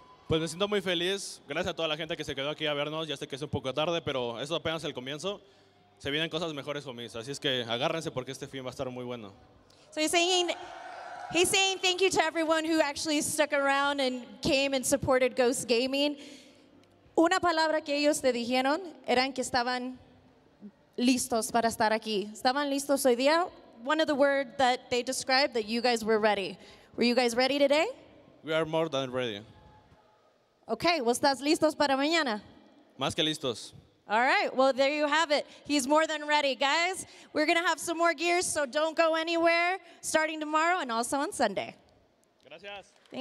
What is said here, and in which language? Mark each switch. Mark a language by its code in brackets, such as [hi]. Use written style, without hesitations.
[es] Pues me siento muy feliz. Gracias a toda la gente que se quedó aquí a vernos. Ya sé que es un poco tarde, pero eso apenas el comienzo. Se vienen cosas mejores conmigo. Así es que agárrense porque este fin va a estar muy bueno. [en] So he's saying thank you to everyone who actually stuck around and came and supported Ghost Gaming. [es] Una palabra que ellos te dijeron eran que estaban listos para estar aquí. ¿Estaban listos hoy día? [en] One of the words that they described that you guys were ready. Were you guys ready today? We are more than ready. Okay, well, [es] ¿estás listos para mañana? Más que listos. [en] All right, well, there you have it. He's more than ready. Guys, we're going to have some more gears, so don't go anywhere starting tomorrow and also on Sunday. [es] Gracias.